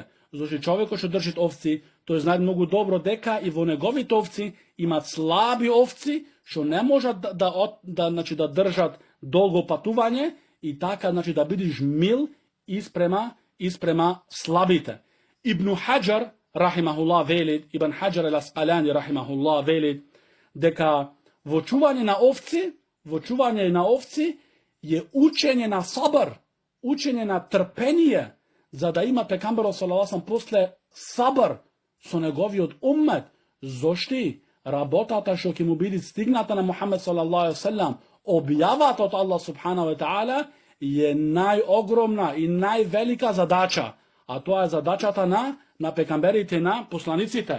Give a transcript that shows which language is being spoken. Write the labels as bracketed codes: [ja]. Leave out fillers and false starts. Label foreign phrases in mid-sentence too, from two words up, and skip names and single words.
[mk] Зашто човекот што држи овци, тој знае многу добро дека и во неговите овци имат слаби овци, што не можат да држат долго патување, и така, значи, да бидиш мил и спрема слабите. Ибн Хаджар рахимахуллах велит, Ибн Хаджар ал-Асқалани рахимахуллах велит, дека во чување на овци je učenje na sabr, učenje na trpenje, za da ima pekambero sallallahu после sabr со неговиот уммет. Зошти работата што ќе му биде стигната на Мухамед [ar] صلى الله عليه وسلم, [mk] објавата од [ar] الله سبحانه وتعالى, [mk] je најогромна и највелика задача, а тоа е задачата на пекамберите, на посланиците.